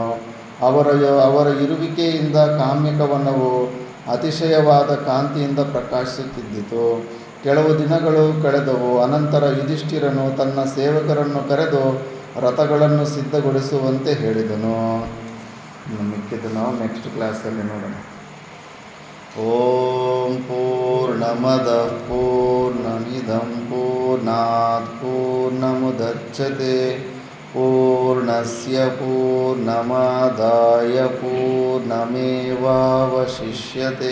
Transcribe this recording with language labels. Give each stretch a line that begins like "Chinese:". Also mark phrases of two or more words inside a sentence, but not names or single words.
Kannada: ಅವರ ಇರುವಿಕೆಯಿಂದ ಕಾಮ್ಯಕವನವು ಅತಿಶಯವಾದ ಕಾಂತಿಯಿಂದ ಪ್ರಕಾಶಿಸುತ್ತಿದ್ದಿತು. ಕೆಲವು ದಿನಗಳು ಕಳೆದವು. ಅನಂತರ ಯುಧಿಷ್ಠಿರನು ತನ್ನ ಸೇವಕರನ್ನು ಕರೆದು ರಥಗಳನ್ನು ಸಿದ್ಧಗೊಳಿಸುವಂತೆ ಹೇಳಿದನು. ಮಿಕ್ಕಿದ್ದು ನಾವು
English: next classalli
Kannada: ನೋಡೋಣ.
Sanskrit: ಓಂ ಪೂರ್ಣಮದಃ ಪೂರ್ಣಮಿದಂ ಪೂರ್ಣಾತ್ ಪೂರ್ಣಮುದಚ್ಯತೆ ಪೂರ್ಣಸ್ಯ ಪೂರ್ಣಮಾದಾಯ ಪೂರ್ಣಮೇವಾವಶಿಷ್ಯತೆ.